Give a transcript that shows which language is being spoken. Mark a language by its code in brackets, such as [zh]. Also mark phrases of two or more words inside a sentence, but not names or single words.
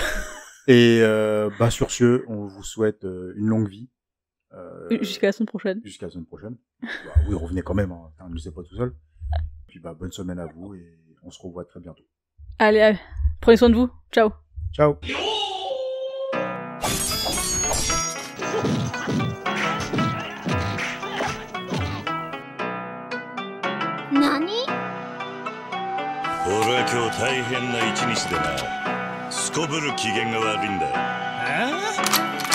[fr] Et, bah, sur ce, on vous souhaite une longue vie. Jusqu'à la semaine prochaine. Bah, oui, revenez quand même, hein. Ne laissez pas tout seul. Puis, bah, bonne semaine à vous et on se revoit très bientôt. Allez, prenez soin de vous. Ciao. Ciao. [ja] Nani? 俺は今日大変な一日でな。すこぶる機嫌が悪いんだ。